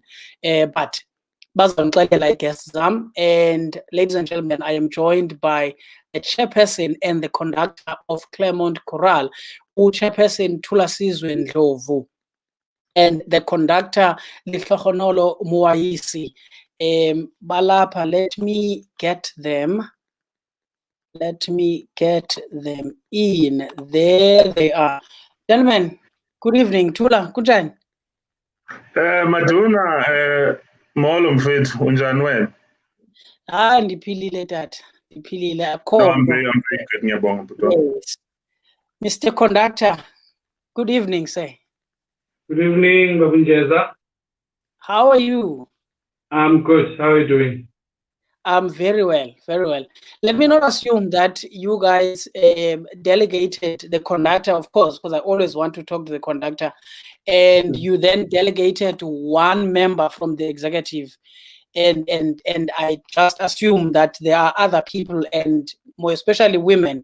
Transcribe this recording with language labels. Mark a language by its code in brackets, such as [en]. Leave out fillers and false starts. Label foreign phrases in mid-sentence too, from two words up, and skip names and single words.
[en] But like Zam, and ladies and gentlemen, I am joined by the chairperson and the conductor of Clermont Chorale, chairperson Thulasizwe Ndlovu, and the conductor Lihlohonolo Muaisi. Balapa, let me get them in. There they are. Gentlemen, good evening. [zu] Thula, kunjani? [xh] Maduna, molo mfethu, unjani wena? Ndiphilile tata. Ndiphilile akho. [en] I'm very good, [zu] ngiyabonga bhuti. [en] Yes. Mr. Conductor, good evening, sir. Good evening, Baba Njeza. How are you? I'm good. How are you doing? I'm very well, very well. Let me not assume that you guys delegated the conductor, of course, because I always want to talk to the conductor, and you then delegated one member from the executive, and I just assume that there are other people, and more especially women.